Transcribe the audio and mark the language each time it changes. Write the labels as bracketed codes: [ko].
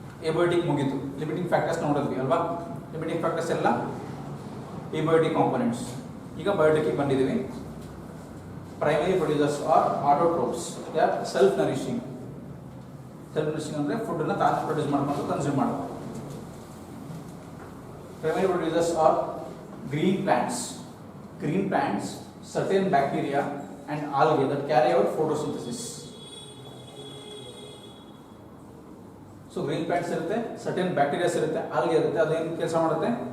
[kn] ಎಬಯೋಟಿಕ್ ಮುಗೀತು, limiting factors ನೋಡಿದ್ವಿ ಅಲ್ವಾ? ಲಿಮಿಟಿಂಗ್ ಫ್ಯಾಕ್ಟರ್ಸ್ ಎಲ್ಲ ಎಬಯೋಟಿಕ್ ಕಾಂಪೋನೆಂಟ್ಸ್. ಈಗ ಬಯೋಟಿಕ್ಗೆ ಬಂದಿದ್ದೀವಿ. [en] Primary producers are autotrophs, they are self nourishing. [kn] Self nourishing ಅಂದರೆ ಫುಡ್ಡನ್ನು ತಾನು ಪ್ರೊಡ್ಯೂಸ್ ಮಾಡ್ಕೊಂಡು ಕನ್ಸ್ಯೂಮ್ ಮಾಡೋದು. [en] Primary producers are green plants. Green plants, certain bacteria and algae that carry out photosynthesis. [kn] So green plants ಇರುತ್ತೆ, certain bacteria ಇರುತ್ತೆ, algae ಇರುತ್ತೆ, ಅದೇನು ಕೆಲಸ ಮಾಡುತ್ತೆ?